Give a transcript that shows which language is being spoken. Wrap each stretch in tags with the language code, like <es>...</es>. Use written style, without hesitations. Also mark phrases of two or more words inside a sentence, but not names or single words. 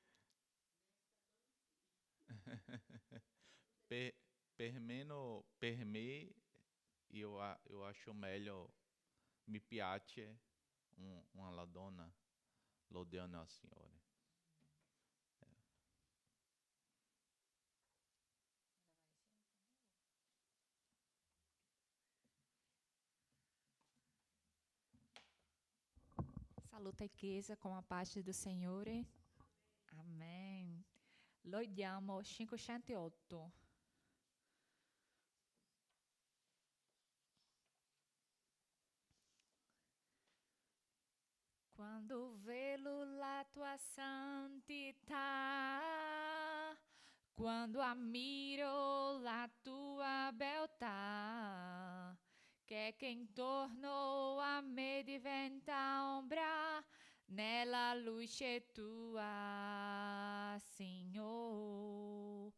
<it>Per me, io acho meglio, mi piace una donna lodando al Signore. Saluta a Chiesa</it> <pt>com a paz do</pt> <it>Signore. Amen. Lodiamo 508. Quando velo la tua santità, quando ammiro la tua beltà, che intorno a me diventa ombra nella luce tua, Signore.</it>